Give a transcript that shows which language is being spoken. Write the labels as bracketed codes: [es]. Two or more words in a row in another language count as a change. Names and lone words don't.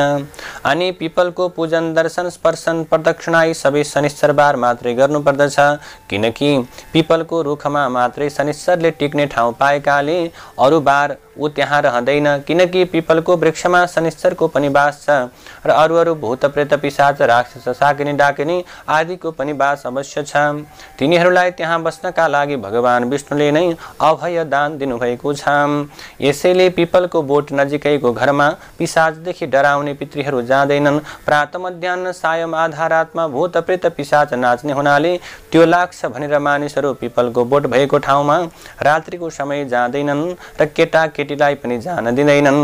[ne] अनि पिपलको पूजन दर्शन स्पर्शन प्रदक्षिणा सबै शनिश्चरबार मात्रै गर्नुपर्दछ, किनकि पिपलको रुखमा मात्रै शनिश्चरले टिक्ने ठाउँ पाएकाले अरू बार ऊ त्यहाँ रहँदैन, किनकि पिपलको वृक्षमा शनिश्चरको पनि बास छ र अरू भूत प्रेत पिशाच राक्षस शाकिनी डाकिनी आदिको पनि बास अवश्य छ। तिनीहरूलाई त्यहाँ बस्नका लागि भगवान विष्णुले नै अभय दान दिनुभएको छ। यसैले पिपलको बोट नजिकैको घरमा पिशाचदेखि डराउने पितृहरू जाँदैनन्। प्रातः मध्याह्न सायम आधा रातमा भूत प्रेत पिशाच नाच्ने हुनाले त्यो लाग्छ भनेर मानिसहरू पिपलको बोट भएको ठाउँमा रात्रिको समय जाँदैनन् र केटाकेटीलाई पनि जान दिँदैनन्।